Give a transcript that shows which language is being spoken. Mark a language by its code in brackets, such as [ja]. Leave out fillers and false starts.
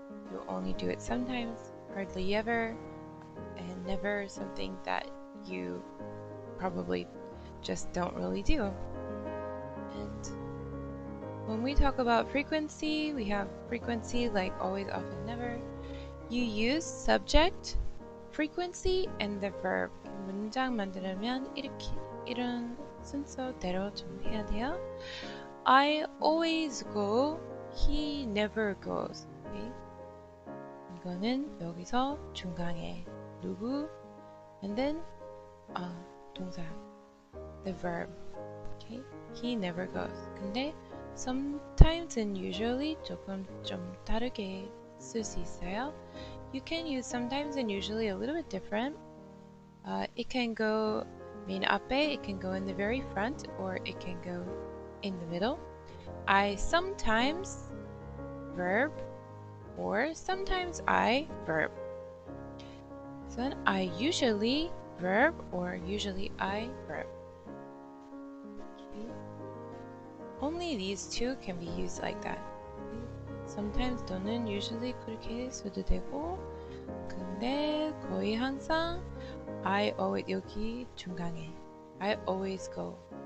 [en] You only do it sometimes, hardly ever, and never something that you probably just don't really do. And when we talk about frequency, we have frequency like always, often, never. You use subject, frequency, and the verb. [ko] 문장 만들면 이런 순서대로 좀 해야 돼요. [en] I always go, he never goes. Okay? [ko] 이거는 여기서 중간에 누구, [en] and then [ko] 동사, [en] the verb. Okay? He never goes. [ko] 근데 [en] sometimes and usually [ko] 조금 좀 다르게 쓸 수 있어요. [en] You can use sometimes and usually a little bit different. It can go [ko] 맨 앞에, [en] it can go in the very front, or it can go in the middle. I sometimes verb, or sometimes I verb. So I usually verb, or usually I verb. Okay. Only these two can be used like that. [ko] Sometimes 또는 usually 그렇게 써도 되고, 근데 거의 항상 [en] I always, [ko] 여기 중간에 [en] I always go.